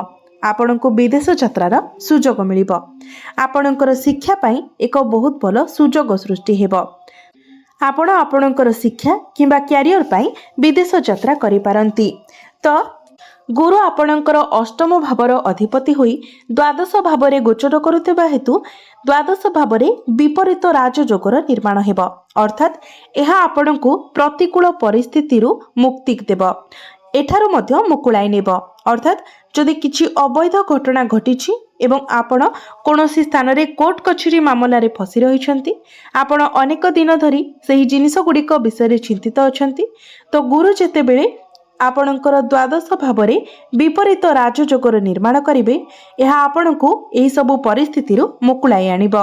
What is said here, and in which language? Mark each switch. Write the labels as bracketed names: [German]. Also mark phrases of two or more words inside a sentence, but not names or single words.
[Odia] ଆପଣଙ୍କୁ ବିଦେଶ ଯାତ୍ରାର ସୁଯୋଗ ମିଳିବ। ଆପଣଙ୍କର ଶିକ୍ଷା ପାଇଁ ଏକ ବହୁତ ଭଲ ସୁଯୋଗ ସୃଷ୍ଟି ହେବ। ଆପଣ ଆପଣଙ୍କର ଶିକ୍ଷା କିମ୍ବା କ୍ୟାରିୟର ପାଇଁ ବିଦେଶ ଯାତ୍ରା କରି ପାରନ୍ତି। ତ ଗୁରୁ ଆପଣଙ୍କର ଅଷ୍ଟମ ଭାବର ଅଧିପତି ହୋଇ ଦ୍ୱାଦଶ ଭାବରେ ଗୋଚର କରୁଥିବା ହେତୁ ଦ୍ୱାଦଶ ଭାବରେ ବିପରୀତ ରାଜଯୋଗର ନିର୍ମାଣ ହେବ। ଅର୍ଥାତ ଏହା ଆପଣଙ୍କୁ ପ୍ରତିକୂଳ ପରିସ୍ଥିତି ରୁ ମୁକ୍ତି ଦେବ, ଏଠାରୁ ମଧ୍ୟ ମୁକୁଳାଇ ନେବ। ଅର୍ଥାତ ଯଦି କିଛି ଅବୈଧ ଘଟଣା ଘଟିଛି ଏବଂ ଆପଣ କୌଣସି ସ୍ଥାନ ରେ କୋର୍ଟ କଚେରି ମାମଲା ରେ ଫସି ରହିଛନ୍ତି, ଆପଣ ଅନେକ ଦିନ ଧରି ସେହି ଜିନିଷ ଗୁଡ଼ିକ ବିଷୟ ରେ ଚିନ୍ତିତ ଅଛନ୍ତି, ତ ଗୁରୁ ଯେତେବେଳେ ଆପଣଙ୍କର ଦ୍ୱାଦଶ ଭାବରେ ବିପରୀତ ରାଜଯୋଗର ନିର୍ମାଣ କରିବେ ଏହା ଆପଣଙ୍କୁ ଏହି ସବୁ ପରିସ୍ଥିତି ରୁ ମୁକୁଳାଇ ଆଣିବ।